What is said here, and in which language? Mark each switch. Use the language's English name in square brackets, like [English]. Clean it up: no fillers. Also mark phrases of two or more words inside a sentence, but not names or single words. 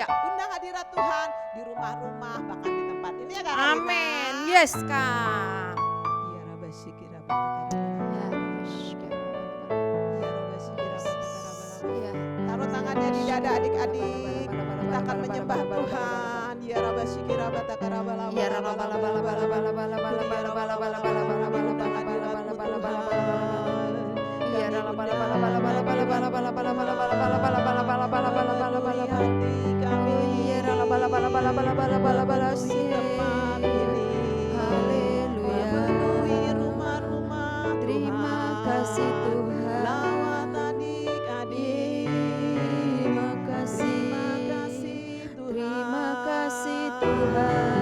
[Indonesian] Undang hadirat Tuhan di rumah-rumah bahkan di tempat ini ya Kak Karina. Amin. Yes Kak. Ya Rabbi Syikira Taruh tangannya di dada adik-adik. Kita akan menyembah Tuhan. Ya Rabbi Syikira Batakarabala. Ya Rabba bala bala bala bala bala bala bala bala bala bala bala bala bala bala bala bala bala. Ya Rabba bala bala bala bala bala bala bala bala bala bala bala bala bala bala bala bala bala bala bala. Ya Rabba bala bala bala bala bala bala bala Haleluya. Terima kasih Tuhan. Lawat adik-adik. Terima kasih. Terima kasih Tuhan.